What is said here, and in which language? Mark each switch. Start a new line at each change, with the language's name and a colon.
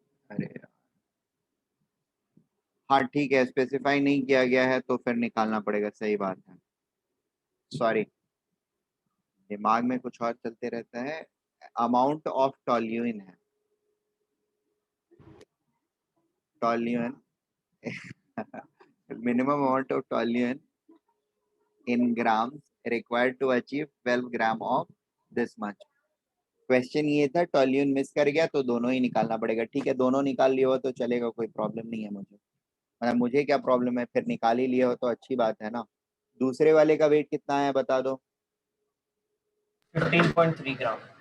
Hindi: अरे यार, हाँ ठीक है, स्पेसिफाई नहीं किया गया है तो फिर निकालना पड़ेगा। सही बात है, सॉरी, दिमाग में कुछ और चलते रहता है।
English: Amount of toluene है, toluene minimum amount of toluene in grams required to achieve 12 gram of this much.
Hindi: Question ये था, टॉल्यून मिस कर गया तो दोनों ही निकालना पड़ेगा। ठीक है, दोनों निकाल लिए हो तो चलेगा, कोई प्रॉब्लम नहीं है मुझे। मतलब मुझे क्या प्रॉब्लम है, फिर निकाल ही लिए हो तो अच्छी बात है ना। दूसरे वाले का वेट कितना है बता दो। 15.3 ग्राम।